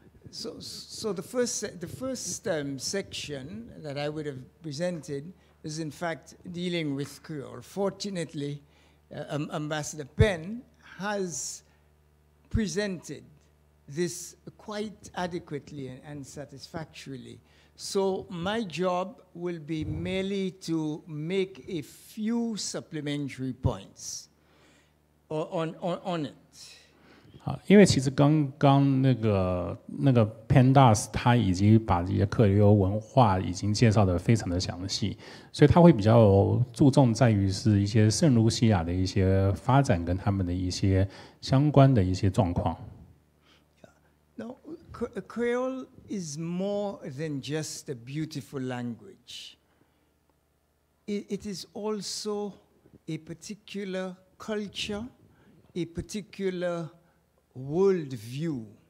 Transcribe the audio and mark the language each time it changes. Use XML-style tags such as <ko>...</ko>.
<en>So the first section that I would have presented is in fact dealing with Creole. Fortunately, Ambassador PENN has presented this quite adequately and satisfactorily. So my job will be merely to make a few supplementary points on it.</en> <zh>好，因为其实刚刚那个 PENN 大使他已经把这些克里欧文化已经介绍得非常的详细，所以他会比较注重在于是一些圣卢西亚的一些发展跟他们的一些相关的一些状况。</zh> <en>Now, Creole is more than just a beautiful language. It is also a particular culture, a particular worldview.</en>